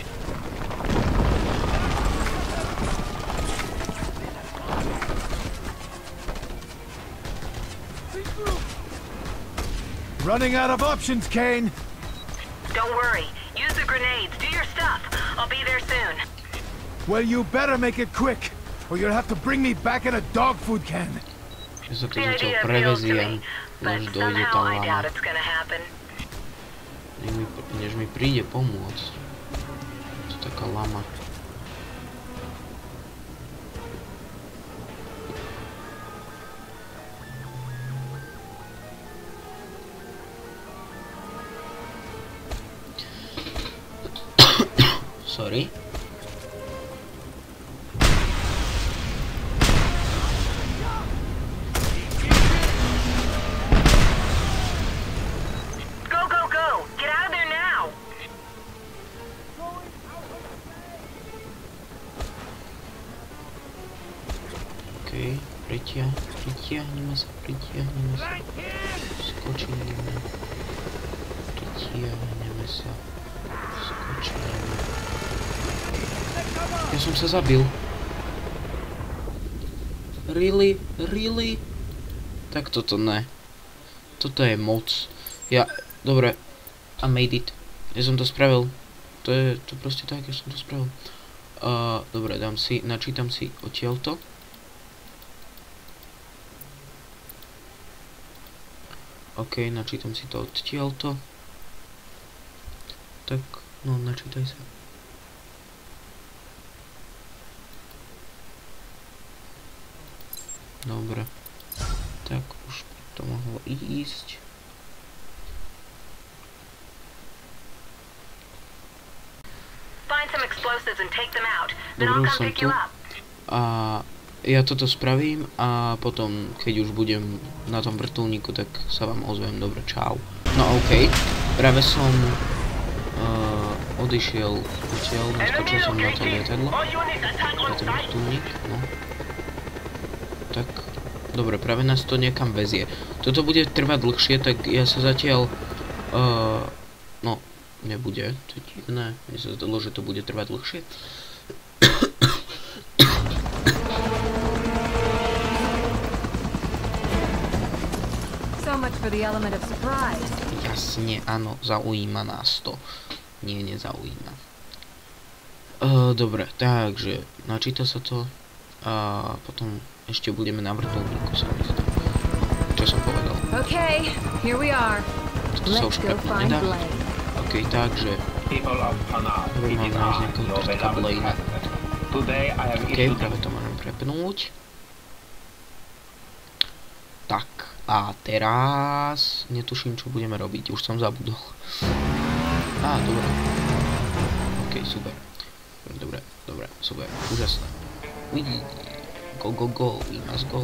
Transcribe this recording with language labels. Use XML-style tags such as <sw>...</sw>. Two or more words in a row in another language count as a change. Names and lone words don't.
<en>Running out of options, Kane! Don't worry. Use the grenades. Do your stuff. I'll be there soon. Well, you better make it quick, or you'll have to bring me back in a dog food can.</en> <sk>Ja sa to</sk> <en>The</en> <sk>zatiaľ</sk> <en>idea appeals to</en> <sk>preveziem,</sk> <en>me, but</en> <sk>už dojde tá</sk> <en>somehow I doubt</en> <sk>lama.</sk> <en>it's gonna happen.</en> <sk>Než mi príde pomôcť. To je taká lama.</sk> <en>Sorry. Go, go, go! Get out of there now!</en> <sk>Okej, pritiahneme sa. Skočíme. Pritiahneme sa. Skočíme. Ja som sa zabil.</sk> <en>Really?</en> <sk>Tak toto ne. Toto je moc. Dobre.</sk> <en>I made it.</en> <sk>Ja som to spravil. To je proste tak, ja som to spravil. Dobre, načítam si odtiaľto. OK, načítam si to odtiaľto. Tak, no, načítaj sa. Dobre. Tak, už to mohlo ísť.</sk> <en>Find some explosives and take them out. Then I'll</en> <sk>Dobre, už</sk> <en>come</en> <sk>som</sk> <en>pick</en> <sk>tu.</sk> <en>you up.</en> <sk>A ja toto spravím a potom, keď už budem na tom vrtuľníku, tak sa vám ozvem. Dobre, čau. No OK, práve som odišiel odtiaľ, naskočil som na to lietadlo, na ten vrtuľník, no. Tak, dobre, práve nás to niekam vezie. Toto bude trvať dlhšie, tak ja sa zatiaľ, no, nebude, to je divné, mne sa zdalo, že to bude trvať dlhšie.</sk> <en>So much for the element of surprise.</en> <sk>Jasne, áno, zaujíma nás to. Nie, nezaujíma. Dobre, takže načíta sa to a potom ešte budeme na vrtuľníku sa mi zdá. Čo som povedal?</sk> <en>Okay, here we are.</en> <sk>Toto sa už prepnúť nedá. OK, takže budeme nájsť nejakého taká Blaina. OK, práve to môžem prepnúť. Tak, a teraz netuším, čo budeme robiť, už som zabudol. Dobre. OK, super. Dobre, super, úžasné.</sk> <en>Go, we must go.</en>